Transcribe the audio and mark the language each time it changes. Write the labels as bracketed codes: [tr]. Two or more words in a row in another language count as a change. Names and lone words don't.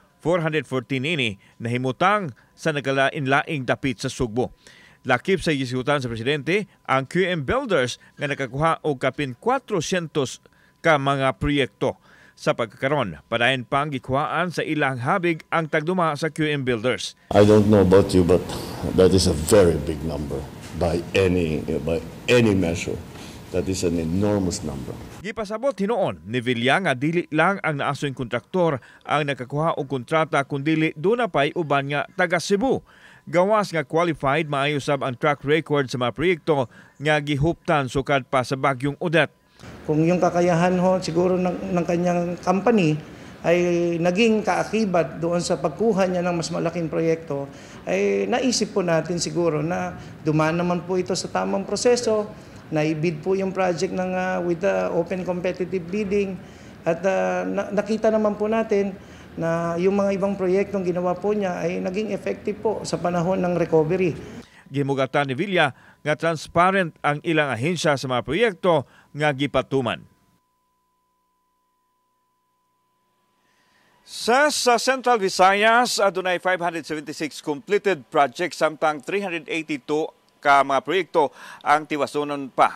[ceb] 414 ini nahimutang sa nagalain-laing dapit sa Sugbo. Lakip sa gisigutan sa presidente ang QM Builders nga nakakuha og kapin 400 ka mga proyekto. Sa pagkakaron, padayon pang gikuhaan sa ilang habig ang tagduma sa QM Builders. [en] I don't know about you, but that is a very big number by any measure. That is an enormous number. [ceb] Gipasabot hinuon ni Villa nga dili lang ang naasoy kontraktor ang nakakuha og kontrata kundi doon na pay uban nga taga Cebu. Gawas nga qualified maayo sab ang [en] track record [ceb] sa mga proyekto nga gihuptan sukad pa sa bagyong Odette. [tl] Kung yung kakayahan ho siguro ng kanyang company ay naging kaakibat doon sa pagkuha niya ng mas malaking proyekto, ay naisip po natin siguro na dumaan naman po ito sa tamang proseso, naibid po yung project [en] with the open competitive bidding [tl] at nakita naman po natin na yung mga ibang proyektong ginawa po niya ay naging effective po sa panahon ng recovery. [ceb] Gimugatan ni Villa nga transparent ang ilang ahensya sa mga proyekto nga gipatuman. Sa Central Visayas, adunay 576 [en] completed projects [ceb] samtang 382 ka mga proyekto ang tiwasunon pa.